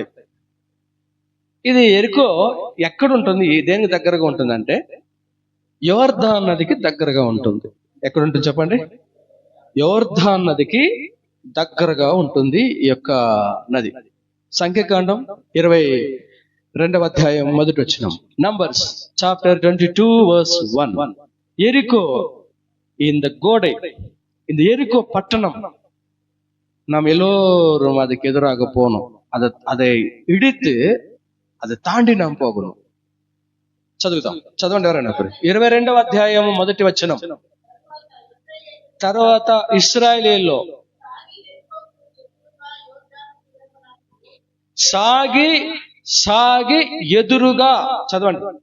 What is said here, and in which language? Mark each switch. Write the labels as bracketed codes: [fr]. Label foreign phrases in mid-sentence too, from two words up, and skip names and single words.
[te] ఇది ఎరికో ఎక్కడ ఉంటుంది, దేనికి దగ్గరగా ఉంటుందంటే యోర్దాను నదికి దగ్గరగా ఉంటుంది. ఎక్కడ ఉంటుంది చెప్పండి? యోర్దాను నదికి దగ్గరగా ఉంటుంది ఈ యొక్క నది. సంఖ్యాకాండం 22వ అధ్యాయం 1వ వచనం. [en] Numbers chapter 22 verse 1. [ta] எரிகோ இந்த கோடை, இந்த எரிகோ பட்டணம் நாம் எல்லோரும் அதுக்கு எதிராக போனோம். அதை இடித்து அதை தாண்டி நாம் போகணும். [te] చదవండి ఎవరైనా. 22వ అధ్యాయం 1వ వచనం. తర్వాత ఇశ్రాయేలీయుల్లో సాగి సాగి ఎదురుగా, చదవండి.